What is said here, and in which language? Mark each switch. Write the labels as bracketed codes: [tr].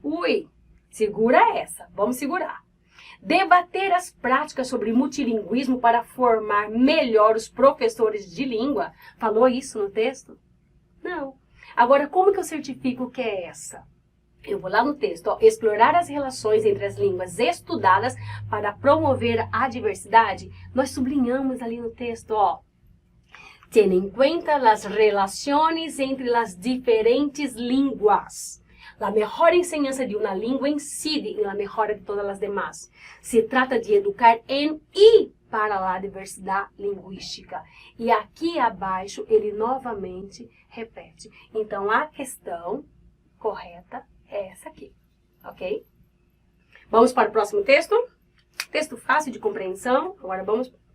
[pt] Ui, segura essa, vamos segurar. Debater as práticas sobre multilingüismo para formar melhor os professores de língua? Falou isso no texto? Não. Agora, como que eu certifico que é essa? Eu vou lá no texto, explorar as relações entre as línguas estudadas para promover a diversidade. Nós sublinhamos ali no texto, [es] Ten en cuenta las relaciones entre las diferentes lenguas. La mejor enseñanza de una lengua incide en la mejora de todas las demás. Se trata de educar en y [pt] para a diversidade linguística. E aqui abaixo ele novamente repete. Então a questão correta é essa aqui, ok? Vamos para o próximo texto. Texto fácil de compreensão. Agora vamos...